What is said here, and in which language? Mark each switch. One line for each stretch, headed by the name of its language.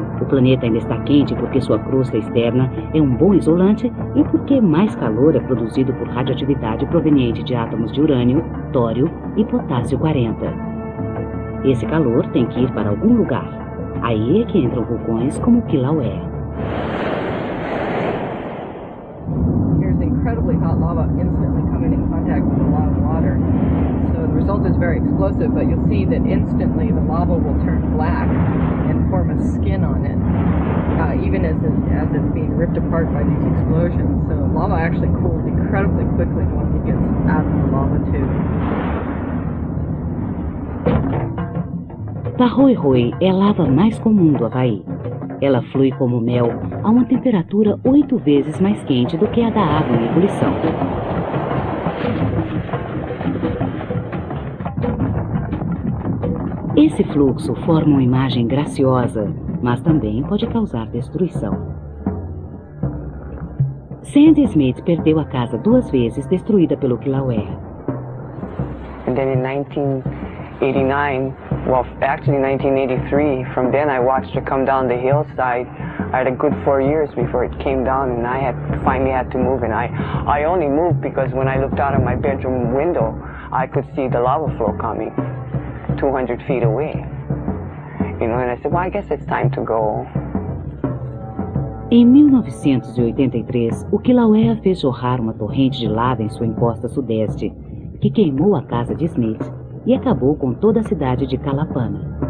Portuguese: O planeta ainda está quente porque sua crosta externa é um bom isolante e porque mais calor é produzido por radioatividade proveniente de átomos de urânio, tório e potássio 40. Esse calor tem que ir para algum lugar. Aí é que entram vulcões como o Kilauea.
English: Here's incredibly hot lava instantly coming in contact with a lot of water. So the result is very explosive, but you'll see that instantly the lava will turn black and form a skin on it, even as it's being ripped apart by these explosions. So lava actually cools incredibly quickly once it gets out of the lava tube.
Portuguese: Tahoe é a lava mais comum do Havaí. Ela flui como mel a uma temperatura 8 vezes mais quente do que a da água em ebulição. Esse fluxo forma uma imagem graciosa, mas também pode causar destruição. Sandy Smith perdeu a casa 2 vezes destruída pelo Kilauea.
English: And then in 1989, well, actually 1983, from then I watched it come down the hillside. I had a good 4 years before it came down, and I finally had to move. And I only moved because when I looked out of my bedroom window, I could see the lava flow coming 200 feet away. You know, and I said, well, I guess it's time to go.
Portuguese: Em 1983, o Kilauea fez jorrar uma torrente de lava em sua encosta sudeste, que queimou a casa de Smith e acabou com toda a cidade de Kalapana.